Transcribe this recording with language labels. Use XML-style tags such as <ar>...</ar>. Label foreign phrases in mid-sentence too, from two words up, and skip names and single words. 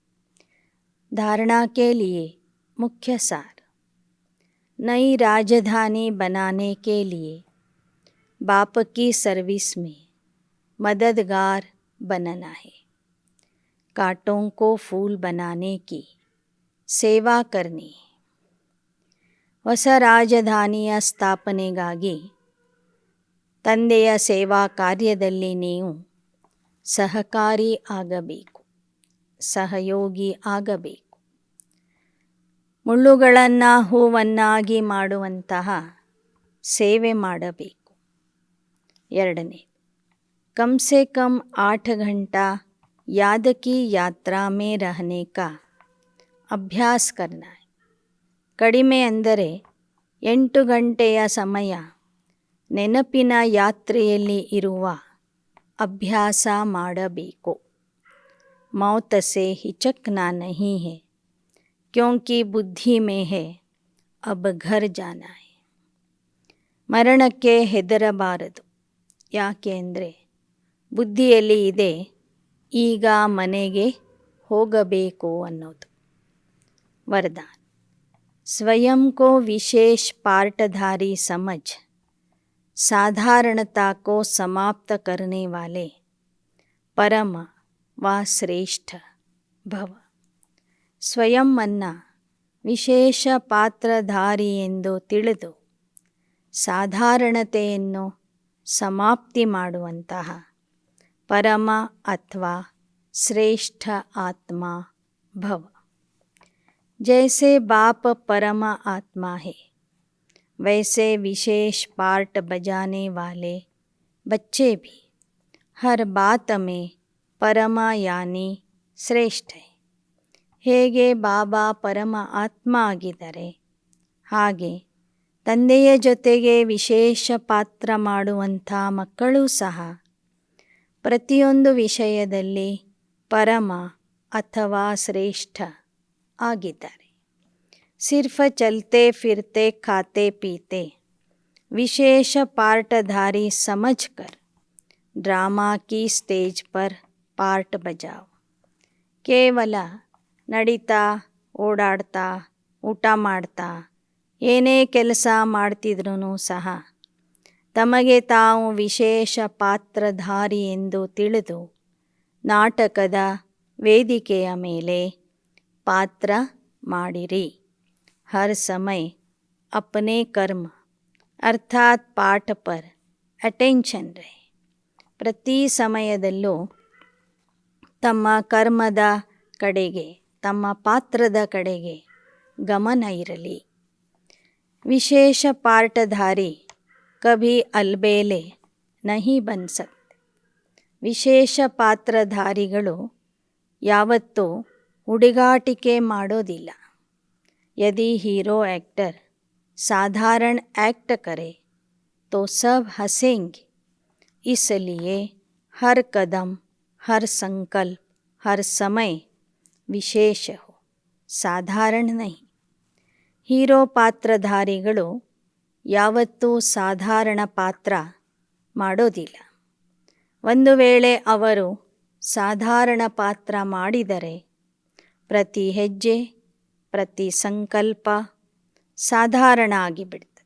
<hi>धारणा के लिए मुख्य सार। नई राजधानी बनाने के लिए बाप की सर्विस में मददगार बनना है। कांटों को फूल बनाने की ಸೇವಾ करनी है।</hi> <kn>ಹೊಸ ರಾಜಧಾನಿಯ ಸ್ಥಾಪನೆಗಾಗಿ ತಂದೆಯ ಸೇವಾ ಕಾರ್ಯದಲ್ಲಿ ನೀವು ಸಹಕಾರಿ ಆಗಬೇಕು, ಸಹಯೋಗಿ ಆಗಬೇಕು. ಮುಳ್ಳುಗಳನ್ನು ಹೂವನ್ನಾಗಿ ಮಾಡುವಂತಹ ಸೇವೆ ಮಾಡಬೇಕು. ಎರಡನೇ,</kn> <hi>कम से कम 8 घंटा याद की यात्रा में रहने का ಅಭ್ಯಾಸ करना है.</hi> <kn>ಕಡಿಮೆ ಅಂದರೆ 8 ಗಂಟೆಯ ಸಮಯ ನೆನಪಿನ ಯಾತ್ರೆಯಲ್ಲಿ ಇರುವ ಅಭ್ಯಾಸ ಮಾಡಬೇಕು.</kn> <hi>मौत से हिचकना नहीं है क्योंकि बुद्धि में है अब घर जाना है.</hi> <kn>ಮರಣಕ್ಕೆ ಹೆದರಬಾರದು, ಯಾಕೆ ಅಂದರೆ ಬುದ್ಧಿಯಲ್ಲಿ ಇದೆ ಈಗ ಮನೆಗೆ ಹೋಗಬೇಕು ಅನ್ನೋದು.</kn> <hi>वरदान, स्वयं को विशेष पार्टधारी समझ साधारणता को समाप्त करने वाले परम व श्रेष्ठ भव.</hi> <kn>ಸ್ವಯಂ ಅನ್ನ ವಿಶೇಷ ಪಾತ್ರಧಾರಿ ಎಂದು ತಿಳಿದು ಸಾಧಾರಣತೆಯನ್ನು ಸಮಾಪ್ತಿ ಮಾಡುವಂತಹ ಪರಮ ಅಥವಾ ಶ್ರೇಷ್ಠ ಆತ್ಮ ಭವ.</kn> <hi>जैसे बाप परम आत्मा है वैसे विशेष पार्ट बजाने वाले बच्चे भी हर बात में परम यानी श्रेष्ठ है.</hi> <kn>ಹೇಗೆ ಬಾಬಾ ಪರಮ ಆತ್ಮ ಆಗಿದ್ದಾರೆ ಹಾಗೆ ತಂದೆಯ ಜೊತೆಗೆ ವಿಶೇಷ ಪಾತ್ರ ಮಾಡುವಂಥ ಮಕ್ಕಳೂ ಸಹ ಪ್ರತಿಯೊಂದು ವಿಷಯದಲ್ಲಿ ಪರಮ ಅಥವಾ ಶ್ರೇಷ್ಠ ಆಗಿದ್ದಾರೆ.</kn> <hi>सिर्फ चलते फिरते खाते पीते विशेष पार्टधारी समझकर ड्रामा की स्टेज पर पार्ट बजाओ.</hi> <kn>ಕೇವಲ ನಡೀತಾ ಓಡಾಡ್ತಾ ಊಟ ಮಾಡ್ತಾ ಏನೇ ಕೆಲಸ ಮಾಡ್ತಿದ್ರೂ ಸಹ ತಮಗೆ ತಾವು ವಿಶೇಷ ಪಾತ್ರಧಾರಿ ಎಂದು ತಿಳಿದು ನಾಟಕದ ವೇದಿಕೆಯ ಮೇಲೆ पात्र ಮಾಡಿರಿ.</kn> <hi>हर समय अपने कर्म अर्थात पाठ पर अटेंशन रहे.</hi> <kn>ಪ್ರತಿ ಸಮಯದಲ್ಲೂ ತಮ್ಮ ಕರ್ಮದ ಕಡೆಗೆ ತಮ್ಮ ಪಾತ್ರದ ಕಡೆಗೆ ಗಮನ ಇರಲಿ.</kn> <hi>विशेष पार्टधारी कभी अलबेले नहीं बन सकते.</hi> <kn>ವಿಶೇಷ ಪಾತ್ರಧಾರಿಗಳು ಯಾವತ್ತೂ ಹುಡುಗಾಟಿಕೆ ಮಾಡೋದಿಲ್ಲ.</kn> <hi>यदि हीरो एक्टर साधारण एक्ट करे तो सब हंसेंगे. इसलिए हर कदम, हर संकल्प, हर समय विशेष हो, साधारण नहीं.</hi> <kn>ಹೀರೋ ಪಾತ್ರಧಾರಿಗಳು ಯಾವತ್ತೂ ಸಾಧಾರಣ ಪಾತ್ರ ಮಾಡೋದಿಲ್ಲ. ಒಂದು ವೇಳೆ ಅವರು ಸಾಧಾರಣ ಪಾತ್ರ ಮಾಡಿದರೆ ಪ್ರತಿ ಹೆಜ್ಜೆ ಪ್ರತಿ ಸಂಕಲ್ಪ ಸಾಧಾರಣ ಆಗಿಬಿಡ್ತದೆ.</kn>